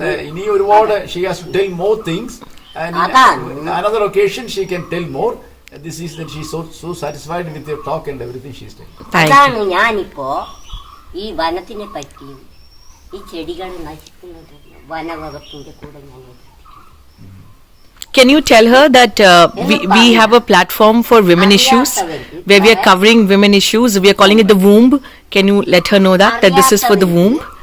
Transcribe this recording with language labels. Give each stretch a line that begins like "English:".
Malayalam: ഇനി ഒരുപാട്
English: she has to tell more things, and another occasion she can tell more. This is that she is so satisfied with your talk and everything she is telling.
Malayalam: അതാണ് ഞാനിപ്പോ ഈ വനത്തിനെ പറ്റിയും ഈ ചെടികൾ നശിക്കുന്നത് വനവകുപ്പിന്റെ കൂടെ ഞാൻ.
English: Can you tell her that we have a platform for women issues where we are covering women issues? We are calling it the womb. Can you let her know that this is for the womb?